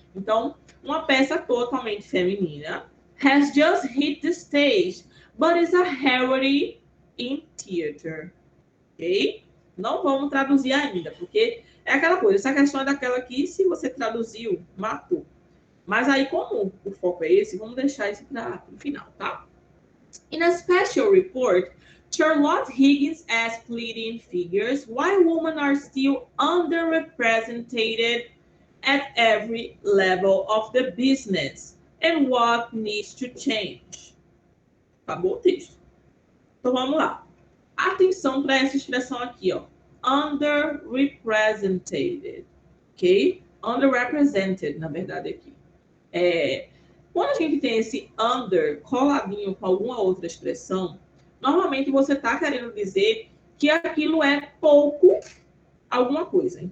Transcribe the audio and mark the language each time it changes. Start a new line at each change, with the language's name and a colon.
Portuguese: Então, uma peça totalmente feminina
English: has just hit the stage, but is a rarity in theater. Ok?
Portuguese: Não vamos traduzir ainda, porque é aquela coisa. Essa questão é daquela que, se você traduziu, matou. Mas aí, como o foco é esse, vamos deixar isso para o final, tá?
English: In a special report, Charlotte Higgins asked leading figures why women are still underrepresented at every level of the business and what needs to change.
Portuguese: Acabou o texto. Então vamos lá. Atenção para essa expressão aqui, ó. Underrepresented. Ok? Underrepresented, na verdade, aqui. Quando a gente tem esse under coladinho com alguma outra expressão, normalmente você está querendo dizer que aquilo é pouco alguma coisa.